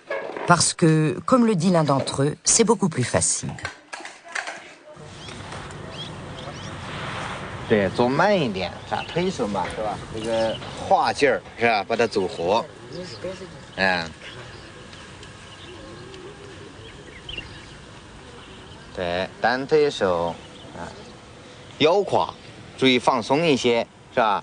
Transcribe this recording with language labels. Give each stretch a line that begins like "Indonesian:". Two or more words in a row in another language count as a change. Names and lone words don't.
French: Parce que, comme le dit l'un d'entre eux, c'est beaucoup plus facile.
Chinese: 对，做慢一点，啥推手嘛，是吧？这个画劲儿是吧？把它走活，对，单推手啊，腰胯注意放松一些，是吧？